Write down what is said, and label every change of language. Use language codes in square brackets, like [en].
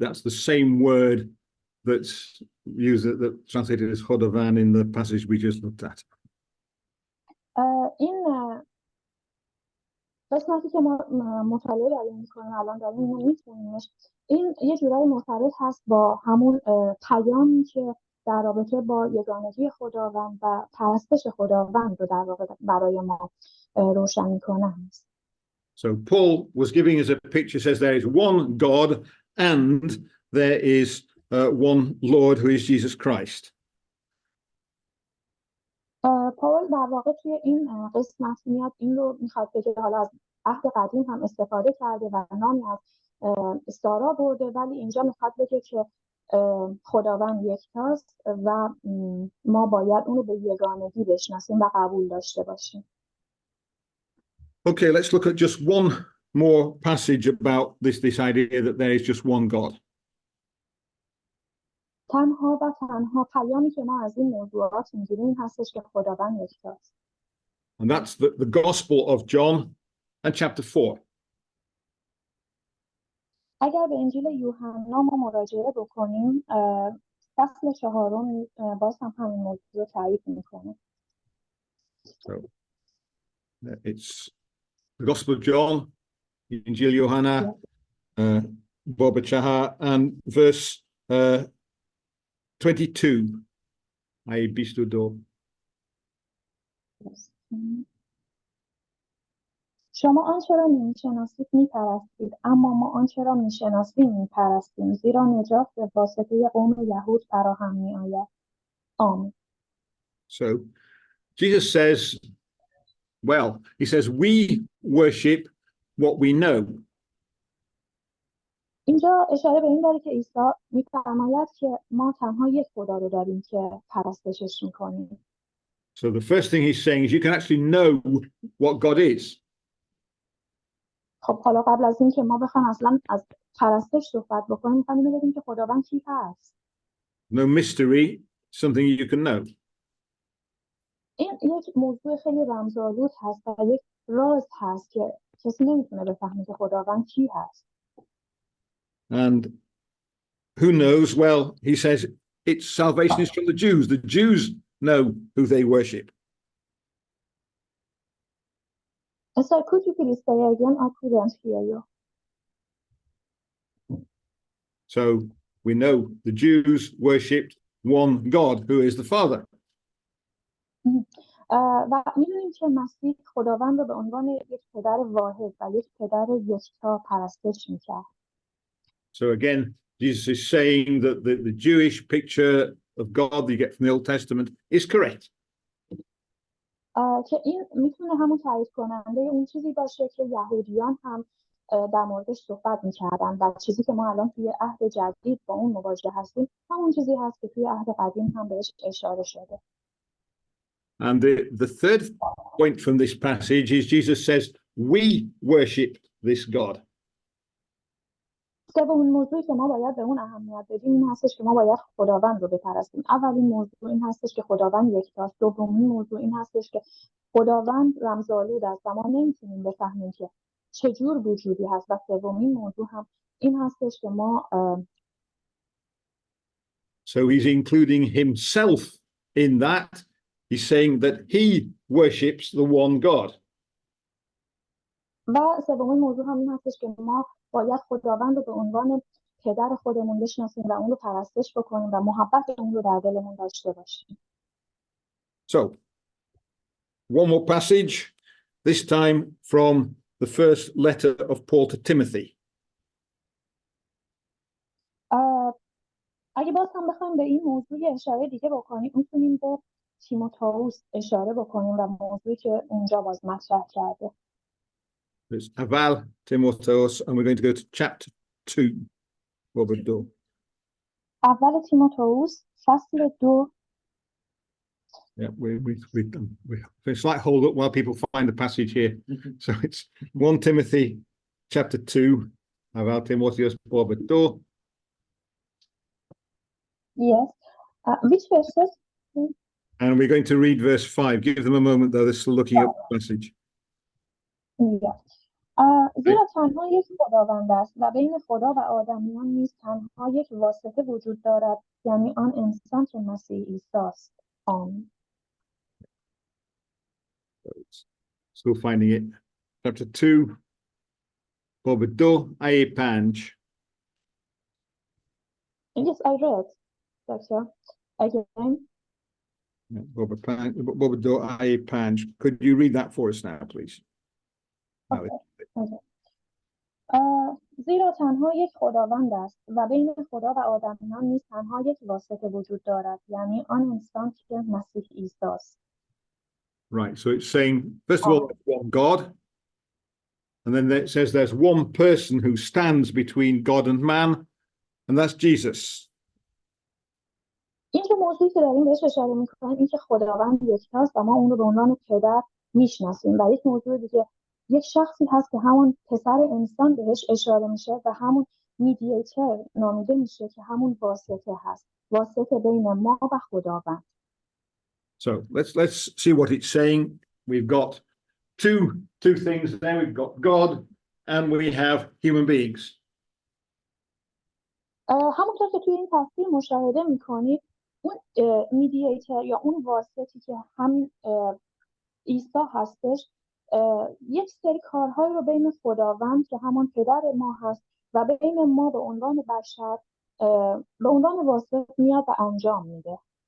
[en] That's the same word that's used that translated as chodovan in the passage we just looked at. [fa] این قسمتی که ما مطالعه داریم میکنیم الان داریم اینو میخونیمش، این یه جورایی مرتبط هست با همون پیامی که در رابطه با یگانگی خداوند و پرستش خداوند رو در واقع برای ما روشن میکنه هست. [en] So Paul was giving us a picture, says there is one God and there is one Lord who is Jesus Christ. [fa] پاول در واقع توی این قسمت میاد این رو میخواد بگه، حالا از عهد قدیم هم استفاده کرده و نامی از سارا برده، ولی اینجا میخواد بگه که خداوند یکتاست و ما باید اون رو به یگانگی بشناسیم و قبول داشته باشیم. [en] Okay, let's look at just one more passage about this idea that there is just one God. [fa] تنها و تنها پیامی که ما از این موضوعات میگیریم این هستش که خداوند یکتاست. [en] And that's the Gospel of John and chapter 4. [fa] اگر به انجیل یوحنا ما مراجعه بکنیم، فصل 4 باز هم همین موضوع تایید میکنه. [en] So it's the Gospel of John, [fa] Injil Yohana, Baba Chaha, [en] and verse 22. [fa] I bistu do. شما آنچه را میشناسید میپرستید، اما ما آنچه را میشناسیم میپرستیم، زیرا نجات به واسطه قوم یهود فراهم میآید. آمین. [en] So Jesus says, well, he says we worship what we know. [fa] اینجا اشاره به این داره که عیسی میفرماید که ما تنها یک خدا رو داریم که پرستشش میکنیم. [en] So the first thing he's saying is you can actually know what God is. [fa] خب حالا قبل از این که ما بخوایم اصلا از پرستش صحبت بکنیم، میخوایم اینو بگیم که خداوند کی هست. [en] No mystery, something you can know. [fa] این یک موضوع خیلی رمزآلود هست و یک راز هست که کسی نمیتونه بفهمه که خداوند کی هست. [en] And who knows? Well, he says it's salvation is from the Jews. The Jews know who they worship. So could you please say again? I couldn't hear you. So we know the Jews worshipped one God who is the Father. [fa] و می‌دونیم که مسیح خداوند رو به عنوان یک پدر واحد و یک پدر یکتا پرستش می‌کرد. [en] So again, Jesus is saying that the Jewish picture of God that you get from the Old Testament is correct. [fa] که این میتونه همون تایید کننده اون چیزی باشه که یهودیان هم در موردش صحبت می‌کردن و چیزی که ما الان توی عهد جدید با اون مواجه هستیم همون چیزی هست که توی عهد قدیم هم بهش اشاره شده. [en] And the third point from this passage is Jesus says, we worship this God. [fa] سومین موضوعی که ما باید به اون اهمیت بدیم این هستش که ما باید خداوند رو بپرستیم. اولین موضوع این هستش که خداوند یکتاست. دومین موضوع این هستش که خداوند رمزآلود است و ما نمیتونیم بفهمیم که چجور وجودی هست. و سومین موضوع هم این هستش که ما [en] So he's including himself in that. He's saying that he worships the one God. [fa] و سومین موضوع هم این هستش که ما باید خداوند رو به عنوان پدر خودمون بشناسیم و اون رو پرستش بکنیم و محبت اون رو در دلمون داشته باشیم. [en] So, one more passage, this time from the first letter of Paul to Timothy. [fa] اگه باز هم بخوایم به این موضوع اشاره دیگه بکنیم میتونیم به تیموتائوس اشاره بکنیم و موضوعی که اونجا باز مطرح کرده. [en] It's [fa] Aval Timotheos, [en] and we're going to go to chapter 2. [fa] Robert Do. اول تیموتائوس فصل 2. [en] Yeah, we slight hold up while people find the passage here. So it's 1 Timothy chapter 2. [fa] Aval Timotheos Robert Do. [en] Yes. Which verses? And we're going to read verse 5. Give them a moment, though. They're still looking up the passage. Yes. [fa] زیرا تنها یک خداوند است و بین خدا و آدمیان نیز تنها یک واسطه وجود دارد، یعنی آن انسان که مسیح عیسی است. آمین. [en] Still finding it. chapter 2 [fa] باب 2 آیه 5. [en] Yes, I read, Doctor. Again. [fa] باب 2 آیه 5. [en] Could you read that for us now, please? Okay. Okay. زیرا تنها یک خداوند است و بین خدا و آدمیان نیز تنها یک واسطه وجود دارد، یعنی آن انسان که مسیح عیسی است. Right, so it's saying, first of all, there's one God, and then it says there's one person who stands between God and man, and that's Jesus. [fa] این که موضوعی که داریم بهش اشاره میکنیم این که خداوند یکتاست و ما اون رو به عنوان پدر میشناسیم، و یک موضوع دیگه یک شخصی هست که همون پسر انسان بهش اشاره میشه و همون میدییتر نامیده میشه که همون واسطه هست، واسطه بین ما و خداوند. [en] So let's see what it's saying. We've got two things there. We've got God and we have human beings. [fa] همونطور که توی این تصویر مشاهده میکنید اون میدییتر یا اون واسطی که هم عیسی هستش یک سری کارهایی رو بین خداوند که همون پدر ما هست و بین ما به عنوان بشر به عنوان واسط میاد و انجام میده.